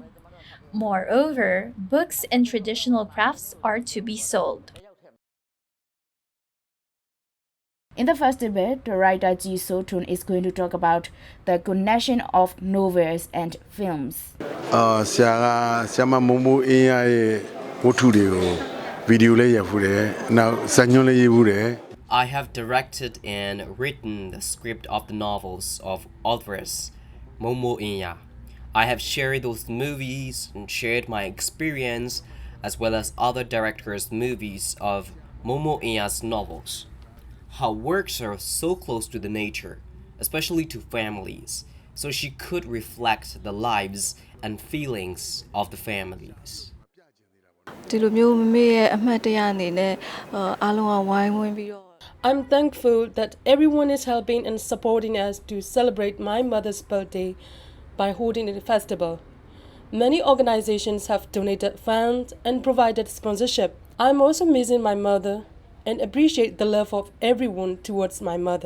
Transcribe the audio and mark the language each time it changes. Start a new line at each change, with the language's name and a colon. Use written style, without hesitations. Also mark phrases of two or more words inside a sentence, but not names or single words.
English: Moreover, books and traditional crafts are to be sold. In the festival, the writer Ji Sotun is going to talk about the connection of novels and films.
Burmese: ဆရာကဆရာမမိုးမိုးအင်းရဲ့ဝတ္ထုတွေကို video လေးရဖူးတယ်နောက်ဇာညွှန်းလေးရေးဖူးတယ်
English: I have directed and written the script of the novels of authors Momo Inya. I have shared those movies and shared my experience as well as other directors' movies of Momo Inya's novels. Her works are so close to the nature, especially to families, so she could reflect the lives and feelings of the families.
Burmese: ဒီလိုမျိုးမမေရဲ့အမှတ်တရအနေနဲ့အားလုံးကဝိုင်းဝန်းပြီးတော့
English: I'm thankful that everyone is helping and supporting us to celebrate my mother's birthday by holding a festival. Many organizations have donated funds and provided sponsorship. I'm also missing my mother and appreciate the love of everyone towards my mother.